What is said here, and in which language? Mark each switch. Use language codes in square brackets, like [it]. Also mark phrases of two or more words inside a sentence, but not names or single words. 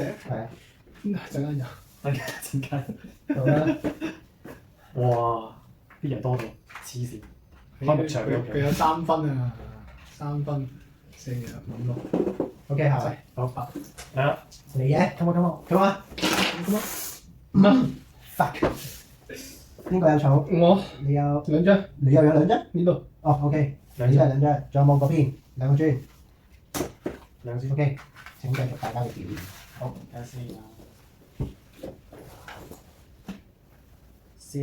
[yue] 係啊。陣間有。等陣間。好啦。哇！啲人多到黐線。開牧場嘅佢有3分啊，3分4啊5 6。 OK，下位。好8。嚟啦，你嘅 ， [en] come on，come on。 [yue] 唔啊 fuck。邊個有草？我你有， 2張你又有兩張？呢度。哦，OK，兩張你都係兩張，仲有冇嗰邊兩個磚兩先。？OK，請繼續大家嘅表演。好，睇下先啊。先